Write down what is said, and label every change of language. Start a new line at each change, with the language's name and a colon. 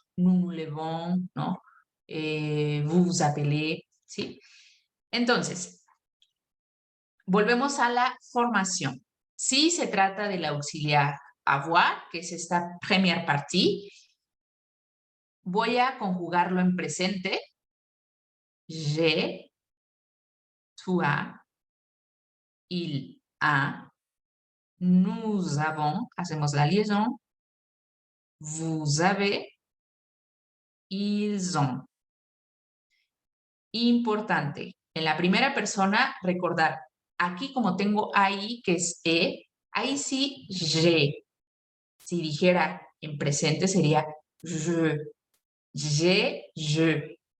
French: Nous nous levons, ¿no? Vous vous appelez, ¿sí?
Spanish: Entonces, volvemos a la formación. Si se trata del auxiliar avoir, que es esta
French: première partie,
Spanish: voy a conjugarlo en presente.
French: J'ai, tu as, il a, nous avons,
Spanish: hacemos la liaison,
French: vous avez, ils ont.
Spanish: Importante, en la primera persona recordar, aquí como tengo ahí, que es ahí sí, j'ai. Si dijera en presente sería je, je.